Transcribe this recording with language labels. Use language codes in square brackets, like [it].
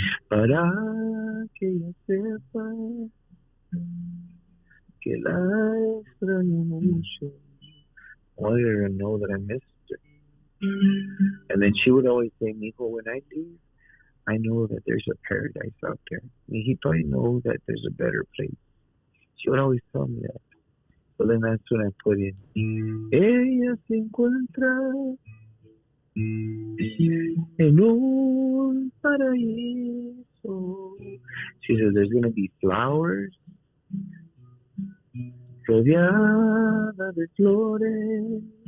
[es] Para que ella sepa que la extraño mucho. [en] I wanted her to know that I missed her. And then she would always say, Mijo, when I leave, I know that there's a paradise out there. He probably knows that there's a better place. She would always tell me that. So then that's when I put in, [es] ella se encuentra en un paraíso. [en] She says there's going to be flowers [es] rodeada de flores.